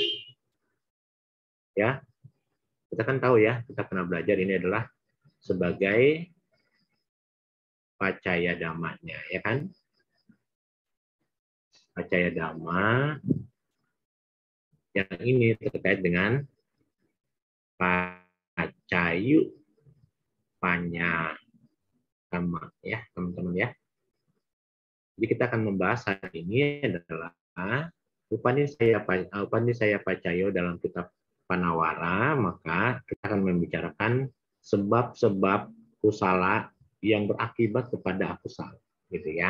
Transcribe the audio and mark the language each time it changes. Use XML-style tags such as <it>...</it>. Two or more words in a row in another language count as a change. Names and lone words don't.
<id>Ya. Kita kan tahu ya, kita pernah belajar ini adalah sebagai pacaya dhammanya, ya kan?</id> <pi>Pacaya dhamma</pi> <id>yang ini terkait dengan pacayu panya dhamma, ya teman-teman ya. Jadi kita akan membahas hari ini adalah</id> <pi>Upanisaya Pacayo</pi> <id>dalam kitab Panawara, maka kita akan membicarakan sebab-sebab kusala yang berakibat kepada akusala, gitu ya.</id>